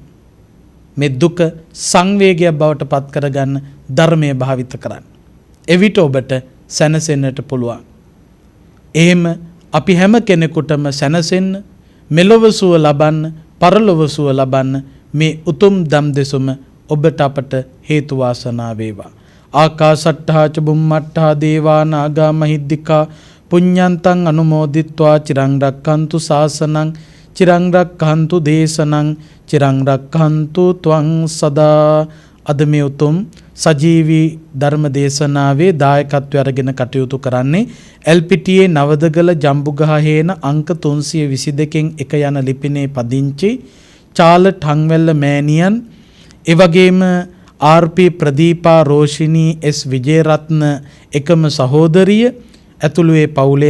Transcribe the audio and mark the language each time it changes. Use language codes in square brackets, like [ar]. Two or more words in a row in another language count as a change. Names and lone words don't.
[si] මේ දුක සංවේගයක් බවට පත් කරගන්න ධර්මයේ භාවිත කරන්න. එවිට ඔබට සැනසෙන්නට පුළුවන්. එහෙම අපි හැම කෙනෙකුටම සැනසෙන්න, මෙලොව සුව ලබන්න, පරලොව සුව ලබන්න මේ උතුම් දම් දෙසුම ඔබට අපට හේතු වාසනා වේවා. [pi] ආකාසට්ඨා ච බුම්මට්ඨා දේවා නාග මහිද්దికා පුඤ්ඤන්තං අනුමෝදිත්වා චිරං රක්ඛන්තු ශාසනං චිරං රක්ඛන්තු දේශනං චිරං රක්ඛන්තු ත්වං සදා. [si] අද මේ උතුම් සජීවී ධර්ම දේශනාවේ දායකත්වය අරගෙන කටයුතු කරන්නේ LPTA නවදගල ජම්බුගහහේන අංක 322 එක යන ලිපිනේ පදිංචි චාල ටංවැල්ල මෑණියන්, එවැගේම RP ප්‍රදීපා රෝෂිනී S විජේරත්න එකම සහෝදරිය ඇතුළු ඒ පවුලේ